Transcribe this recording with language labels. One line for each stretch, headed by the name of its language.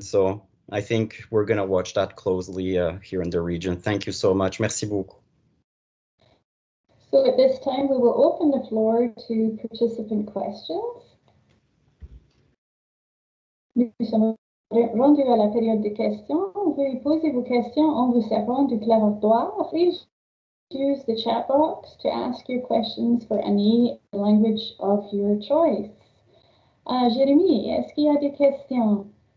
English: So I think we're going to watch that closely here in the region. Thank you so much.
French: Merci beaucoup.
English: So at this time, we will open the floor to participant questions.
French: Nous sommes rendus à la période des questions. Veuillez poser vos questions en vous servant du clavier.
English: Please use the chat box to ask your questions for Annie, the language of your choice.
French: Jérémy, est-ce qu'il y a des questions?